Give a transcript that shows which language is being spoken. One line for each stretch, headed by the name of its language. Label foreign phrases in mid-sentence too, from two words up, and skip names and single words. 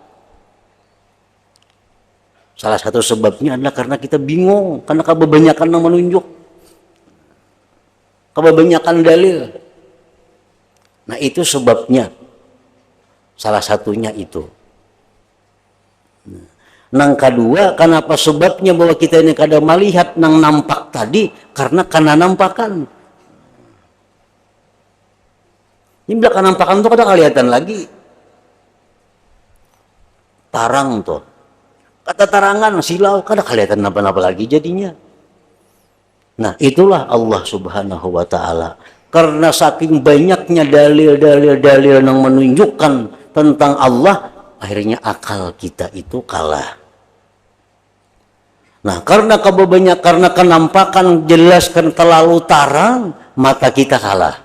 Indonesian: Salah satu sebabnya adalah karena kita bingung, karena kebanyakan yang menunjuk, kebanyakan dalil. Nah, itu sebabnya, salah satunya itu.
Banjar: Nang kedua, kenapa sebabnya bahwa kita ini kada melihat nang nampak tadi, karena nampakan. Ini bila nampakan tuh kada kelihatan lagi. Tarang tuh. Kata tarangan, silau, kada kelihatan apa-apa lagi jadinya.
Indonesian: Nah, itulah Allah
Arabic: سبحانه وتعالى.
Indonesian: Karena saking banyaknya dalil-dalil yang menunjukkan tentang Allah, akhirnya akal kita itu kalah.
Banjar: Nah, karena kenampakan jelaskan terlalu tarang, mata kita kalah.